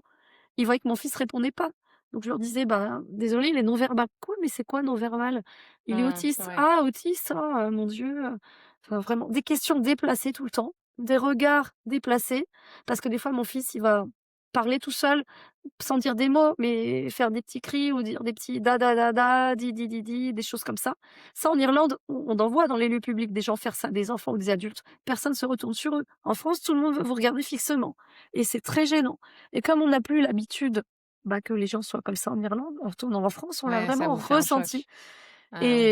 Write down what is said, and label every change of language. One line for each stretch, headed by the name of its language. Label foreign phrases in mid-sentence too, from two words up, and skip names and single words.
French: Ils voyaient que mon fils répondait pas. Donc je leur disais: «Bah, désolé, il est non-verbal». «Quoi? Mais c'est quoi non-verbal?» «Il est autiste». Ouais. «Ah, autiste? Ah, mon Dieu», enfin vraiment des questions déplacées tout le temps, des regards déplacés parce que des fois mon fils, il va parler tout seul sans dire des mots, mais faire des petits cris ou dire des petits da da da da, di di di di, des choses comme ça. Ça, en Irlande, on en voit dans les lieux publics des gens faire ça, des enfants ou des adultes. Personne se retourne sur eux. En France, tout le monde veut vous regarder fixement et c'est très gênant et comme on n'a plus l'habitude, bah, que les gens soient comme ça en Irlande, en retournant en France, on l'a Ouais, ça vraiment vous fait un ressenti choc. Ah ouais,